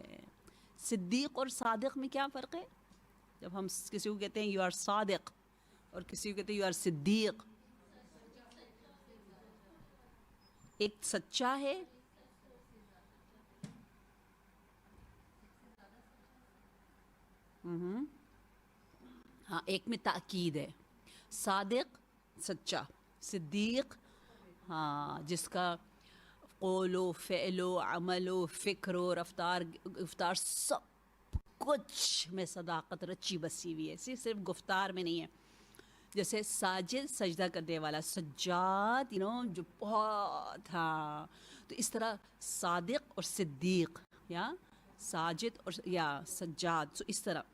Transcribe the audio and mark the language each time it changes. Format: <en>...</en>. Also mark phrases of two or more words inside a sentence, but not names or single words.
<ur>صدیق اور صادق میں کیا فرق ہے؟ جب ہم کسی کو کہتے ہیں</ur> <en>you are</en> <ur>صادق اور کسی کو کہتے ہیں</ur> <en>you are</en> <ur>صدیق, ایک سچا ہے ہاں, ایک میں تاکید ہے. صادق سچا, صدیق ہاں جس کا قول و فعل و عمل و فکر و رفتار سب کچھ میں صداقت رچی بسی ہوئی ہے, صرف گفتار میں نہیں ہے. جیسے ساجد سجدہ کرنے والا, سجاد جو بہت, ہاں, تو اس طرح صادق اور صدیق, یا ساجد اور یا سجاد, تو اس طرح.</ur>